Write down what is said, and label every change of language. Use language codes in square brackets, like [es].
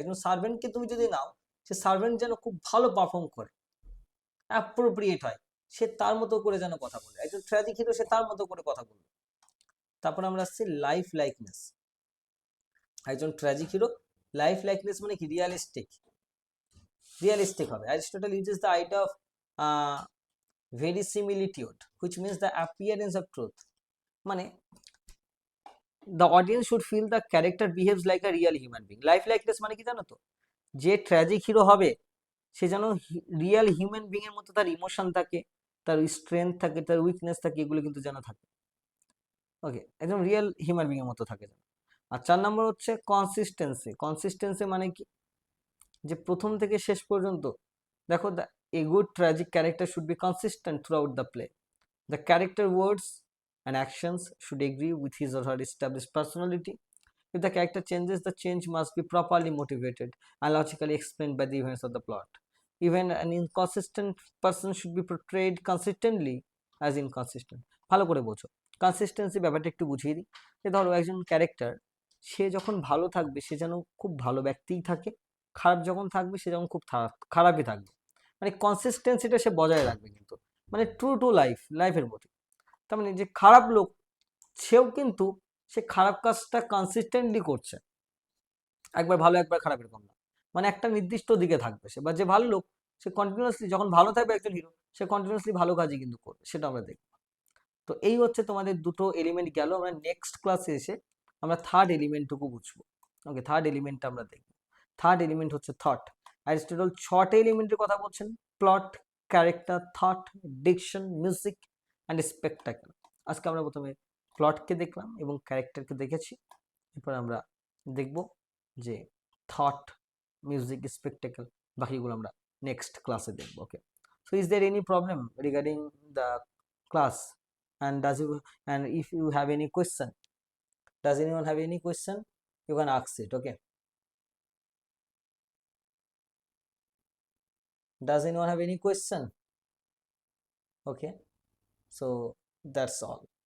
[bn] একজন সার্ভেন্টকে তুমি যদি নাও, সে সার্ভেন্ট যেন খুব ভালো পারফর্ম করে, অ্যাপ্রোপ্রিয়েট হয়, সে তার মতো করে যেন কথা বলে। একজন ট্র্যাজিক হিরো সে তার মতো করে কথা বলবে। তারপর আমরা আসছি লাইফ লাইকনেস। একজন ট্র্যাজিক হিরো লাইফ লাইকনেস মানে কি, রিয়ালিস্টিক, রিয়ালিস্টিক হবে। Aristotle uses the idea of [en] verisimilitude which means the appearance of truth, মানে the audience should feel the character behaves like a real human being. [bn] Life likeness মানে কি জানো তো, যে tragic hero হবে সে যেন রিয়েল হিউম্যান বিং এর মতো তার ইমোশন থাকে, তার স্ট্রেংথ থাকে, তার উইকনেস থাকে, এগুলো কিন্তু যেন থাকে। ওকে, একদম রিয়েল হিউম্যান বিং এর মতো থাকে যেন। আর 4 নম্বর হচ্ছে কনসিস্টেন্সি। কনসিস্টেন্সি মানে কি, যে প্রথম থেকে শেষ পর্যন্ত দেখো, [en] The a good tragic character should be consistent throughout the play. The character words and actions should agree with his or her established personality. If the character changes, the change must be properly motivated and logically explained by the events of the plot. Even an inconsistent person should be portrayed consistently as inconsistent. [bn] ভালো করে বোঝো, consistency ব্যাপারটা একটু বুঝিয়ে দিই। যে ধরো একজন ক্যারেক্টার, সে যখন ভালো থাকবে সে যেন খুব ভালো ব্যক্তিই থাকে, খারাপ যখন থাকবে সে যেমন খুব খারাপই থাকবে, মানে কনসিস্টেন্সিটা সে বজায় রাখবে কিন্তু, মানে ট্রু টু লাইফের মতো। তার মানে যে খারাপ লোক, সেও কিন্তু সে খারাপ কাজটা কনসিস্টেন্টলি করছে, একবার ভালো একবার খারাপ এরকম না, মানে একটা নির্দিষ্ট দিকে থাকবে সে। বা যে ভালো লোক, সে কন্টিনিউয়াসলি যখন ভালো থাকবে একজন হিরো, সে কন্টিনিউয়াসলি ভালো কাজই কিন্তু করবে, সেটা আমরা দেখব। তো এই হচ্ছে তোমাদের দুটো এলিমেন্ট গেল। আমরা নেক্সট ক্লাসে এসে আমরা থার্ড এলিমেন্টটুকু বুঝবো। ওকে, থার্ড এলিমেন্টটা আমরা দেখব। থার্ড এলিমেন্ট হচ্ছে থট। অ্যারিস্টটল 6টে এলিমেন্টের কথা বলছেন: plot, character, thought, diction, music and spectacle. আজকে আমরা প্রথমে প্লটকে দেখলাম এবং ক্যারেক্টারকে দেখেছি। এরপর আমরা দেখব যে থট, মিউজিক, স্পেকটাকেল, বাকিগুলো আমরা নেক্সট ক্লাসে দেখব। [en] Okay, so is there any problem regarding the class? And and if you have any question, does anyone have any question, you can ask it. Okay, does anyone have any question? Okay, so that's all.